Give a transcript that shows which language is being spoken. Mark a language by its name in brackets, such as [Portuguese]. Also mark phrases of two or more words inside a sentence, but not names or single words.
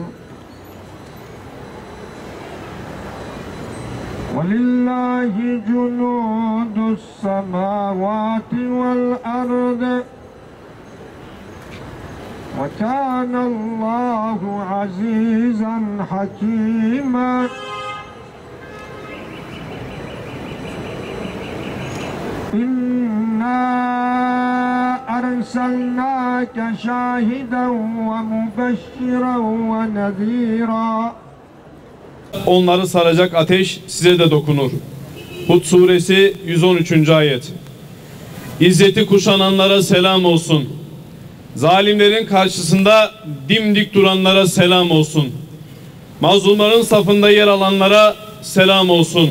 [Arabic] ولله جنود السماوات والأرض وكان الله عزيزا حكيما. إنا أرسلناك شاهدا ومبشرا ونذيرا. [Turkish] Onları saracak ateş size de dokunur. Hud suresi 113. ayet. İzzeti kuşananlara selam olsun. Zalimlerin karşısında dimdik duranlara selam olsun. Mazlumların safında yer alanlara selam olsun.